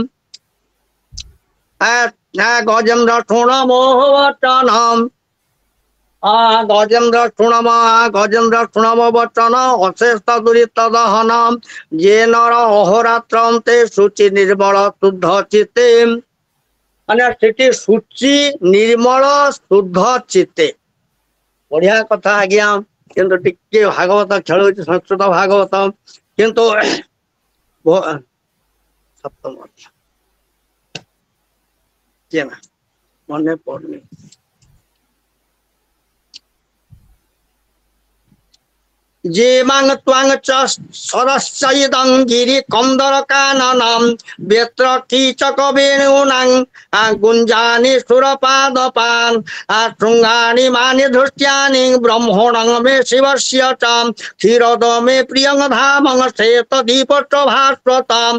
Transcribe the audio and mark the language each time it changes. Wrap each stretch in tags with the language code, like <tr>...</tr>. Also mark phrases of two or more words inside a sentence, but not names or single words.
<or>ଗଜେନ୍ଦ୍ର ଶୁଣ ମୋହ ବଚନ ଗଜେନ୍ଦ୍ର ଶୁଣମ ବଚନ ଅଶେଷ ଦୁରିତ ଦହନ ଯେ ନର ଅହରାତ୍ର ଅନ୍ତେ ଶୁଚି ନିର୍ମଳ ଶୁଦ୍ଧ ଚିତ୍ତେ ମାନେ ସେଠି ଶୁଚି ନିର୍ମଳ ଶୁଦ୍ଧ ଚିତ୍ତେ ବଢିଆ କଥା ଆଜ୍ଞା। କିନ୍ତୁ ଟିକେ ଭାଗବତ ଖେଳୁଛି ସଂସ୍କୃତ ଭାଗବତ କିନ୍ତୁ ସପ୍ତମ ମନେ ପଡୁନି</or> <sa>যে মাং ত্বাং চ সরস্বইদং গিরি কন্দর কাননম বেত্র কীচক বেণুনাং গুঞ্জানি সুরপাদপান শৃঙ্গানি মানি ধৃষ্যানি ব্রহ্মণং মে শিবস্য চ ক্ষীরদমে প্রিয়ং ধামং শ্বেত দীপচ ভাস্বতম।</sa>